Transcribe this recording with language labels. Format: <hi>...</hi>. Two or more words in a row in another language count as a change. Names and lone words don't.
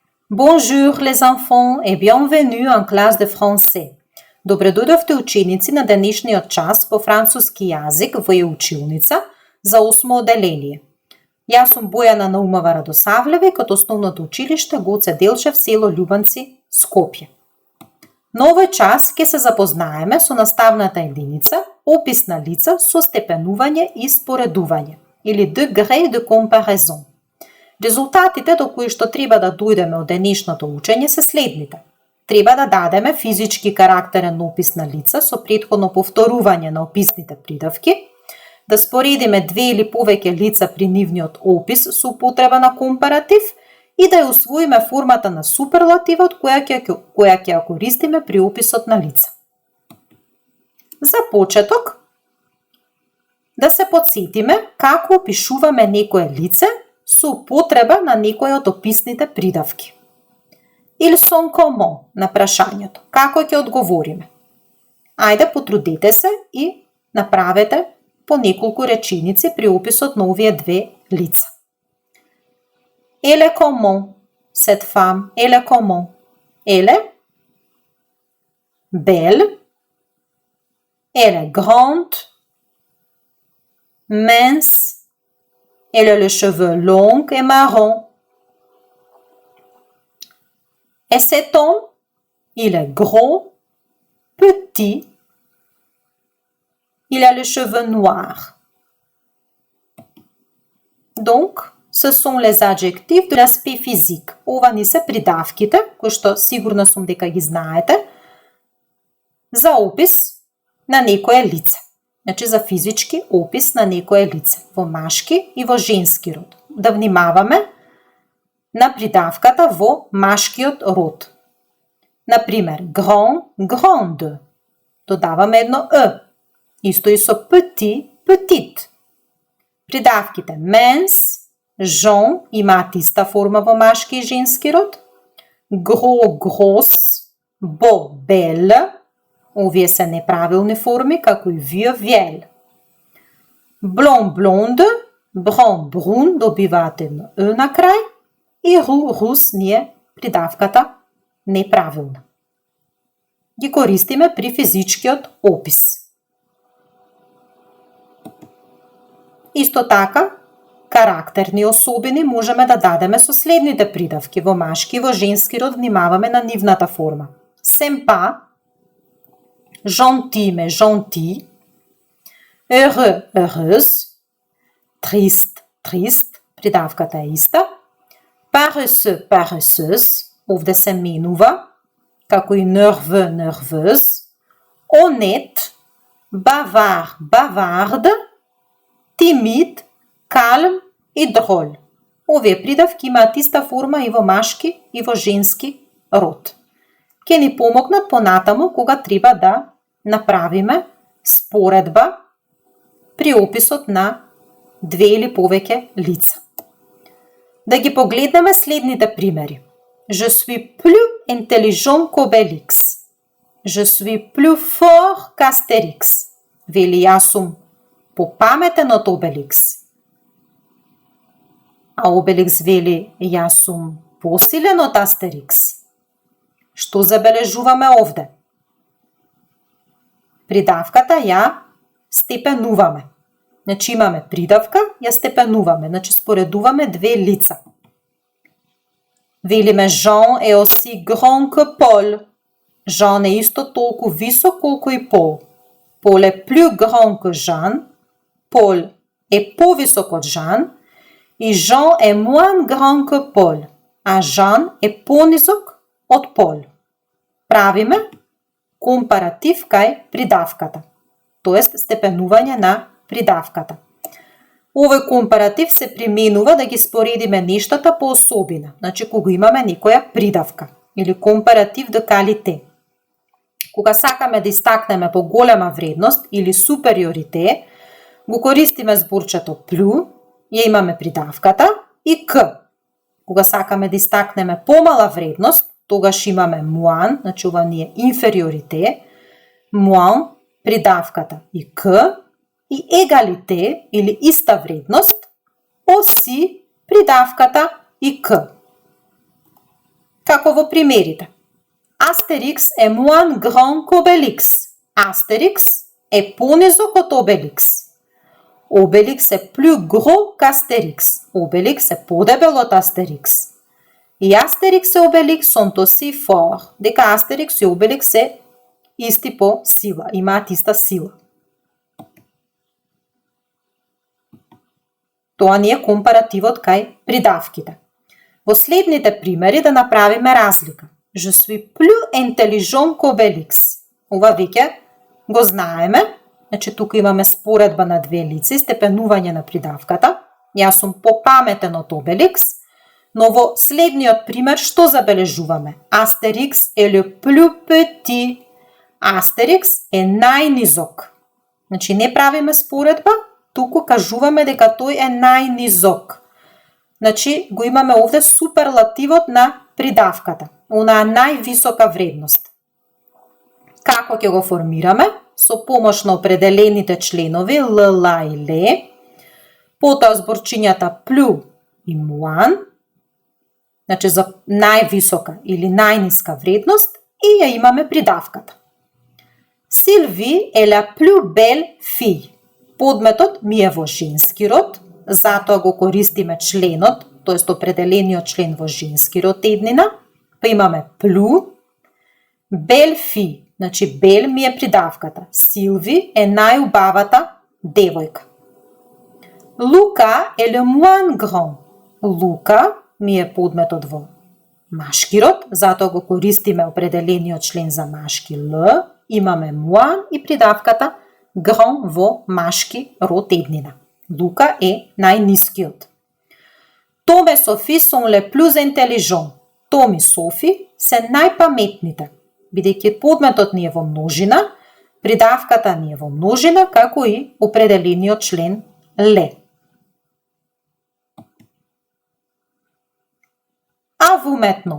<fr>Bonjour les enfants et bienvenue en classe de français.</fr> <mk>Добре дојдовте ученици на денешниот час по француски јазик во училница за 8 оделение. Јас сум Бојана Наумова Радосавлева кај основното училиште Гоце Делчев, село Љубанци, Скопје. На овој час ќе се запознаеме со наставната единица опис на лица со степенување и споредување или</mk> <fr>degré de comparaison.</fr> <mk>Резултатите до кои што треба да дојдеме од денешното учење се следните. Треба да дадеме физички карактерен опис на лица со претходно повторување на описните придавки, да споредиме две или повеќе лица при нивниот опис со употреба на компаратив и да ја усвоиме формата на суперлативот која ќе ја користиме при описот на лица. За почеток, да се потсетиме како опишуваме некое лице со употреба на некој од описните придавки.</mk> <fr>Ils sont comment</fr> <mk>на прашањето. Како ќе одговориме? Ајде, потрудете се и направете по неколку реченици при описот на овие две лица.</mk> <fr>Elle est comment? Cette femme, elle est comment? Elle est belle. Elle est grande. Mince. Elle a les cheveux longs et marrons. Et cet homme, il est gros, petit. Il a les cheveux noirs. Donc, ce sont les adjectifs de l'aspect physique.</fr> <mk>Ова ни се придавките, кои што сигурна сум дека ги знаете, за опис на некое лице. Значи за физички опис на некое лице во машки и во женски род. Да внимаваме на придавката во машкиот род. Например,</mk> <fr>grand, grande.</fr> <mk>Додаваме едно «е». Исто и со</mk> <fr>petit, petite.</fr> <mk>Придавките</mk> <fr>mince, jaune</fr> <mk>имаат иста форма во машки и женски род.</mk> <fr>Gros, grosse, beau, belle.</fr> <mk>Овие се неправилни форми, како и</mk> <fr>vieux, vielle. Blond, blonde, brun, brun,</fr> <mk>добиваат едно «е» на крај. И</mk> <fr>roux, rousse</fr> <mk>ни е придавката неправилна. Ги користиме при физичкиот опис. Исто така, карактерни особини можеме да дадеме со следните придавки. Во машки и во женски род внимаваме на нивната форма.</mk> <fr>Sympa, gentil, mais gentil. Heureux, heureuse. Triste, triste.</fr> <mk>Придавката е иста.</mk> <fr>Paresseux, paresseuse.</fr> <mk>Овде се менува. Како и</mk> <fr>nerveux, nerveuse. Honnête. Bavard, bavarde. Timide, calme и drôle.</fr> <mk>Овие придавки имаат иста форма и во машки и во женски род. Ке ни помогнат понатаму кога треба да направиме споредба при описот на две или повеќе лица. Да ги погледнеме следните примери.</mk> <fr>Je suis plus intelligent qu'Obélix. Je suis plus fort qu'Astérix.</fr> <mk>Вели јас сум попаметен од Обеликс. А Обеликс вели јас сум посилен од Астерикс. Што забележуваме овде? Придавката ја степенуваме. Значи имаме придавка, ја степенуваме. Значи споредуваме две лица. Велиме Жан е</mk> <fr>aussi grand que Пол.</fr> <mk>Жан е исто толку висок колку и Пол. Пол е</mk> <fr>plus grand que</fr> <mk>Жан. Пол е повисок од Жан. И Жан е</mk> <fr>moins grand que</fr> <mk>Пол. А Жан е понизок од Пол. Правиме компаратив кај придавката, тоест степенување на придавката. Овој компаратив се применува да ги споредиме нештата по особина, значи кога имаме некоја придавка или компаратив</mk> <fr>de qualité.</fr> <mk>Кога сакаме да истакнеме поголема вредност или супериорите, го користиме зборчето plus, ја имаме придавката и к. Кога сакаме да истакнеме помала вредност, тогаш имаме moins, значи ова ни е инфериорите, moins, придавката и к, и егалите или иста вредност, aussi придавката и к.</mk> <fr>Како во примерите. Астерикс е moins grand qu'Obélix.</fr> <mk>Астерикс е понизок од Обеликс.</mk> <fr>Обеликс е plus gros qu'Astérix.</fr> <mk>Обеликс е подебел од Астерикс. И Астерикс и Обеликс</mk> <fr>son aussi fort,</fr> <mk>дека Астерикс и Обеликс се исти по сила, имаат иста сила. Тоа ни е компаративот кај придавките. Во следните примери да направиме разлика.</mk> <fr>Je suis plus intelligent qu'Obélix.</fr> <mk>Ова веќе го знаеме. Значи, тука имаме споредба на две лица и степенување на придавката. Јас сум попаметен од Обеликс, но во следниот пример што забележуваме?</mk> <fr>Астерикс е le plus petit.</fr> <mk>Астерикс е најнизок. Значи, не правиме споредба, туку кажуваме дека тој е најнизок. Значи, го имаме овде суперлативот на придавката, онаа највисока вредност. Како ќе го формираме? Со помош на определените членови Л, Ла и Ле, потоа зборчињата плю и муан, значи за највисока или најниска вредност, и ја имаме придавката.</mk> <fr>Силви е la plus belle fille.</fr> <mk>Подметот ми е во женски род, затоа го користиме членот, тоест определениот член во женски род еднина, па имаме плю,</mk> <fr>belle fille,</fr> <mk>значи бел ми е придавката. Силви е најубавата девојка.</mk> <fr>Лука е le moins grand.</fr> <mk>Лука ми е подметот во машки род, затоа го користиме определениот член за машки Л, имаме moins и придавката grand во машки род еднина. Лука е најнискиот. Том и Софи</mk> <fr>son les plus intelligents.</fr> <mk>Том и Софи се најпаметните. Бидејќи подметот ни е во множина, придавката ни е во множина, како и определениот член ле.</mk> <fr>À vous maintenant.</fr>